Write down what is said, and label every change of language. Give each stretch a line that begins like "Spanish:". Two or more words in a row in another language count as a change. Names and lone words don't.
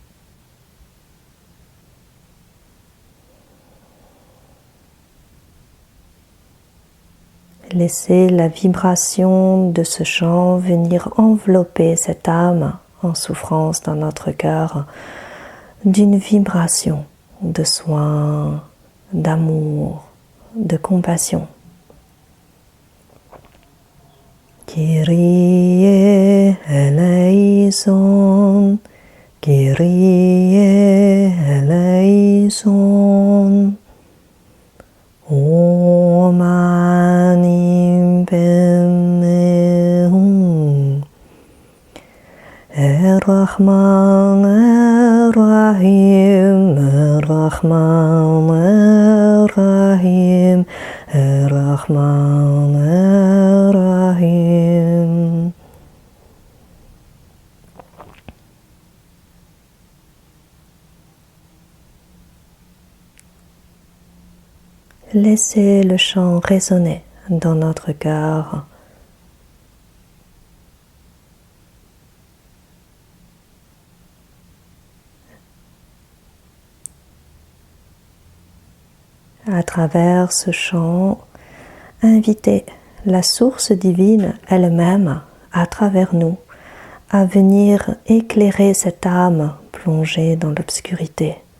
French: Laissez la vibration de ce chant venir envelopper cette âme en souffrance dans notre cœur d'une vibration de soin, d'amour, de compassion.
Greek: Κύριε ἐλέησον, Κύριε eleison,
Sanskrit: ॐ मणि पद्मे हूँ,
Arabic: الرحمن الرحيم، الرحمن الرحيم، الرحمن الرحيم.
French: Laissez le chant résonner dans notre cœur. À travers ce chant, invitez la source divine elle-même à travers nous à venir éclairer cette âme plongée dans l'obscurité,